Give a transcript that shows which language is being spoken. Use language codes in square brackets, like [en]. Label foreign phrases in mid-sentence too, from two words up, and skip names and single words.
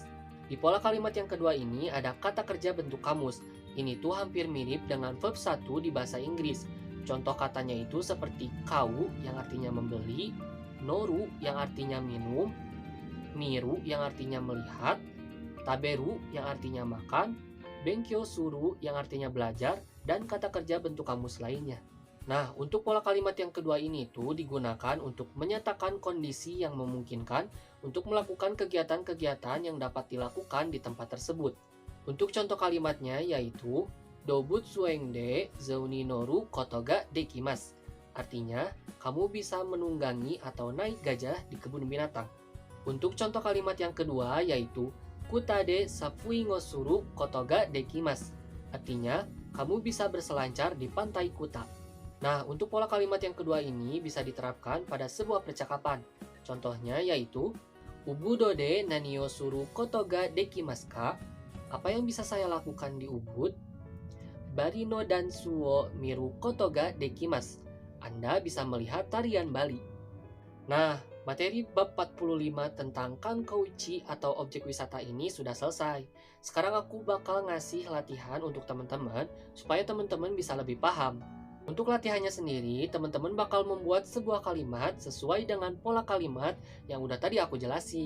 [id] Di pola kalimat yang kedua ini ada kata kerja bentuk kamus. Ini tuh hampir mirip dengan verb 1 di bahasa Inggris. Contoh katanya itu seperti kau yang artinya membeli, noru yang artinya minum, miru yang artinya melihat, taberu yang artinya makan, [ja] 勉強する [id] yang artinya belajar, dan kata kerja bentuk kamus lainnya. Nah, untuk pola kalimat yang kedua ini tuh digunakan untuk menyatakan kondisi yang memungkinkan untuk melakukan kegiatan-kegiatan yang dapat dilakukan di tempat tersebut. Untuk contoh kalimatnya yaitu [ja] 動物園で象に乗ることができます. [id] Artinya, kamu bisa menunggangi atau naik gajah di kebun binatang. Untuk contoh kalimat yang kedua yaitu [ja] クタでサーフィンをすることができます. [id] Artinya, kamu bisa berselancar di pantai Kuta. Nah, untuk pola kalimat yang kedua ini bisa diterapkan pada sebuah percakapan. [ja] Contohnya yaitu ウブドで何をすることができますか? [id] Apa yang bisa saya lakukan di Ubud? [ja] バリのダンスを見ることができます. [id] Anda bisa melihat tarian Bali. Nah, materi bab 45 tentang Kankouchi atau objek wisata ini sudah selesai. Sekarang aku bakal ngasih latihan untuk teman-teman supaya teman-teman bisa lebih paham. Untuk latihannya sendiri, teman-teman bakal membuat sebuah kalimat sesuai dengan pola kalimat yang udah tadi aku jelasin.